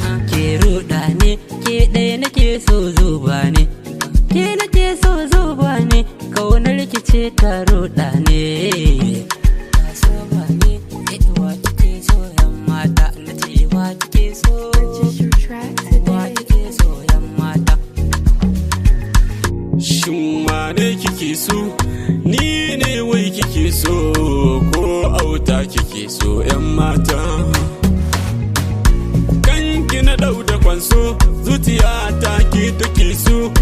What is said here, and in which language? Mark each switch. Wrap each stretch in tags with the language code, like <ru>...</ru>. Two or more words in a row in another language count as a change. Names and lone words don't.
<ha>Ke ruɗa ni. Ke ɗaya nake so, zuba ni. Ke nake so, zuba ni. Ƙaunar ki ce ta ruɗa ni. Ta so ba ni. Eh, wa kike so, 'yan mata? Na ce, wa kike so?</ha> <en>Purchase your track Wa today.</en> <ha>kike so, 'yan mata? Shin wane kike so? Ni ne wai kike so? Ko Auta kike so, 'yan mata? Kanki na ɗau da kwanso, zuciya ta ki take so.</ha>